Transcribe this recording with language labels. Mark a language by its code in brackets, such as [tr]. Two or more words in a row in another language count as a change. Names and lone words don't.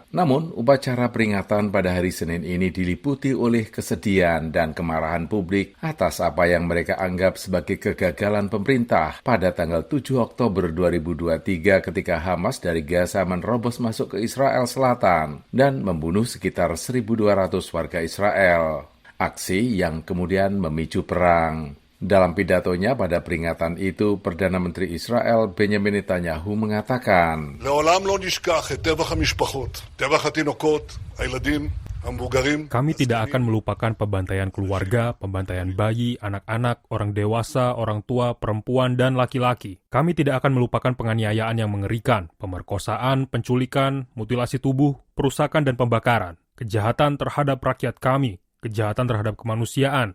[id] Namun, upacara peringatan pada hari Senin ini diliputi oleh kesedihan dan kemarahan publik atas apa yang mereka anggap sebagai kegagalan pemerintah pada tanggal 7 Oktober 2023 ketika Hamas dari Gaza menerobos masuk ke Israel Selatan dan membunuh sekitar 1.200 warga Israel. Aksi yang kemudian memicu perang. Dalam pidatonya pada peringatan itu, Perdana Menteri Israel Benjamin Netanyahu mengatakan, [he] לעולם לא נשכח את טבח המשפחות, טבח התינוקות, הילדים, המבוגרים. [id] Kami tidak akan melupakan pembantaian keluarga, pembantaian bayi, anak-anak, orang dewasa, orang tua, perempuan, dan laki-laki. Kami tidak akan melupakan penganiayaan yang mengerikan, pemerkosaan, penculikan, mutilasi tubuh, perusakan, dan pembakaran. Kejahatan terhadap rakyat kami, kejahatan terhadap kemanusiaan.